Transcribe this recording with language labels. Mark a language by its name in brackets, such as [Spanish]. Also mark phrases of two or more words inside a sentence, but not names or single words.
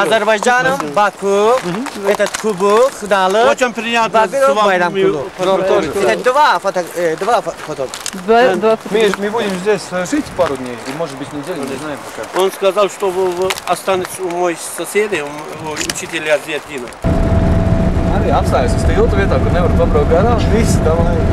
[Russian] Азербайджаном, Баку, этот Кубук, Кыналык. Очень приятно с Багиров вами. Байрамкулу. Это два фото. Миш, мы будем здесь жить пару дней, и может быть неделю, не знаем пока. Он сказал, что вы останетесь у моих соседей, у учителя Зиатина. [Latvian] Arī apstājas uz tilta vietā, kur nevar pabraukt garām. Viss, davai.